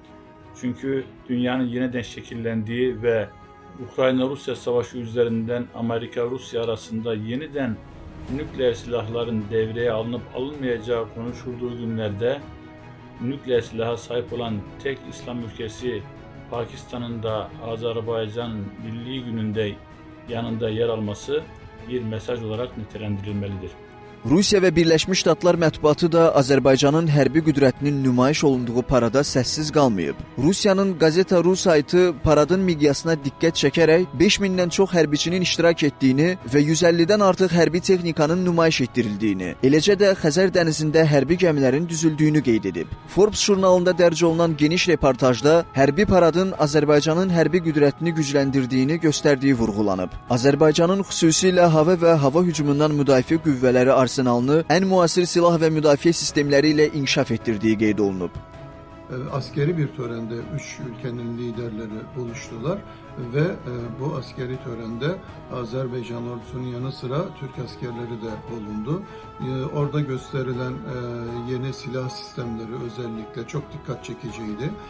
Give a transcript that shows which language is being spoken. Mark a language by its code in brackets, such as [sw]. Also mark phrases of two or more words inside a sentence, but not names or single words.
[tr] Çünkü dünyanın yeniden şekillendiği ve Ukrayna-Rusya savaşı üzerinden Amerika-Rusya arasında yeniden nükleer silahların devreye alınıp alınmayacağı konuşulduğu günlerde nükleer silaha sahip olan tek İslam ülkesi Pakistan'ın da Azerbaycan Birliği gününde yanında yer alması bir mesaj olarak nitelendirilmelidir. [az] Rusiya və Birləşmiş Ştatlar mətbuatı da Azərbaycanın hərbi qüdrətinin nümayiş olunduğu parada səssiz qalmayıb. Rusiyanın Gazeta Ru saytı paradın miqyasına diqqət çəkərək 5000-dən çox hərbiçinin iştirak etdiyini və 150-dən artıq hərbi texnikanın nümayiş etdirildiyini, eləcə də Xəzər dənizində hərbi gəmilərin düzüldüyünü qeyd edib. Forbes jurnalında dərc olunan geniş reportajda hərbi paradın Azərbaycanın hərbi qüdrətini gücləndirdiyini göstərdiyi vurğulanıb. Azərbaycanın xüsusilə hava və hava hücumundan müdafiə qüvvələri arsenalını ən müasir silah və müdafiə sistemləri ilə inkişaf etdirdiyi qeyd olunub. [tr] Askeri bir törende 3 ülkenin liderleri buluştular ve bu askeri törende Azerbaycan ordusunun yanı sıra Türk askerleri de bulundu. Orada gösterilen yeni silah sistemleri özellikle çok dikkat çekiciydi.